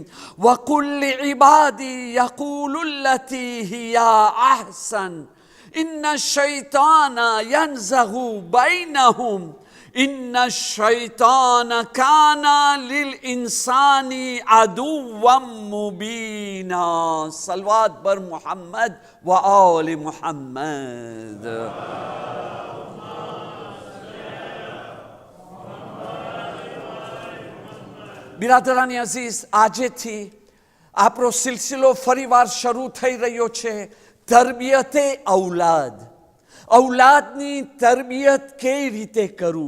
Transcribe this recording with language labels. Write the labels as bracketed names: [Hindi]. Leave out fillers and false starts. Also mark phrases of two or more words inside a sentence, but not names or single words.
[Arabic] وقل لعبادي يقولوا التي هي أحسن إن الشيطان ينزغ بينهم إن الشيطان كان للإنسان عدوا مبينا. [Persian] صلوات بر محمد و آل محمد. [Gujarati] બિરાદરાની અઝીઝ, આજેથી આપણો સિલસિલો ફરીવાર શરૂ થઈ રહ્યો છે, તરબિયતે ઔલાદ. ઔલાદની તરબિયત કેવી રીતે કરવું?